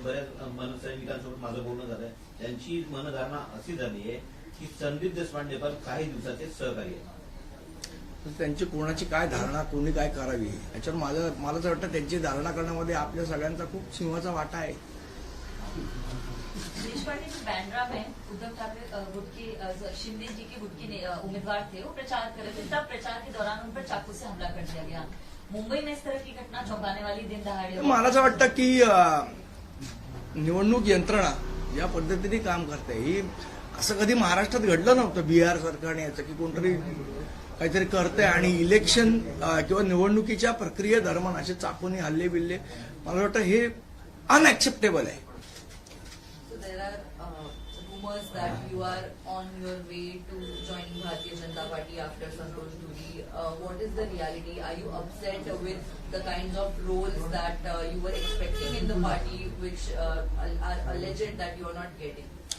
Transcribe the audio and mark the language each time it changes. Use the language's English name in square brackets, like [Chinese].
[Marathi] बऱ्याच मनसैनिकांसोबत माझं बोलणं झालंय, त्यांची मनधारणा अशी झाली आहे की संदीप देशपांडे पण काही दिवसाचे सहकारी आहेत. त्यांची कोणाची काय धारणा, कोणी काय करावी याच्यावर मला तर वाटतं त्यांची धारणा करण्यामध्ये आपल्या सगळ्यांचा खूप सिंहाचा वाटा आहे. [Hindi] देशपांडे जो बैंड्रा में उद्धव ठाकरे गुट के शिंदे जी के गुट के उम्मीदवार थे, वो प्रचार कर रहे थे. तब प्रचार के दौरान उन पर चाकू से हमला कर दिया गया. मुंबई में इस तरह की घटना चौंकाने वाली दिन दहाड़े. [Marathi] मला असं वाटतं की निवडणूक यंत्रणा या पद्धतीने काम करते. ही असं कधी महाराष्ट्रात घडलं नव्हतं बिहार सरकारने याचं की कोणतरी काहीतरी करतंय आणि इलेक्शन किंवा निवडणुकीच्या प्रक्रियेदरम्यान असे चाकूनी हल्ले बिल्ले, मला वाटतं हे अनएक्सेप्टेबल आहे. [English] Rumors that you are on your way to joining Bharatiya Janata Party after Santosh Dhuri. What is the reality? Are you upset with the kinds of roles that you were expecting in the party, which are alleged that you are not getting?